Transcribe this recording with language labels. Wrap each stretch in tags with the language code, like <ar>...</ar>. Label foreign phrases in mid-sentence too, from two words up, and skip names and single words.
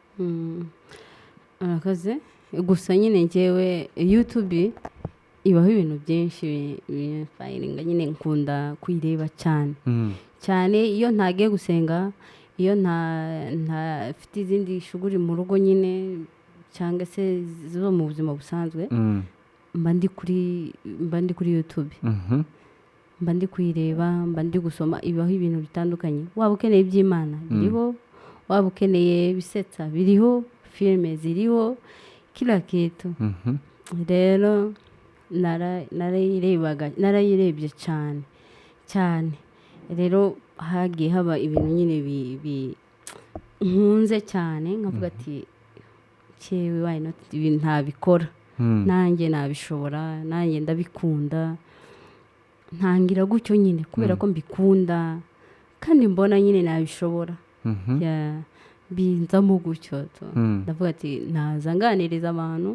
<rw>Arakaze gusa nyine ngewe YouTube ibaho ibintu byinshi bifayiringa nyine nkunda kuyireba cyane iyo ntagiye gusenga, iyo ntafite izindi shuguri mu rugo nyine cyangwa se zo mu buzima busanzwe mba ndi kuri YouTube. Mba ndi kuyireba, mba ndi gusoma, ibaho ibintu bitandukanye. Waba ukeneye iby'Imana biriho, waba ukeneye bisetsa biriho, filime ziriho,</rw> <sw>kila kitu.</sw> <rw>Rero narayirebye cyane rero hagiye haba ibintu nyine nkunze cyane nkavuga ati cyewe</rw> <en>why not</en> <rw>ibintu ntabikora nanjye nabishobora, nanjye ndabikunda, ntangira gutyo nyine kubera ko mbikunda kandi mbona nyine nabishobora. Binzamo gutyo ndavuga ati nazanganiriza abantu.</rw>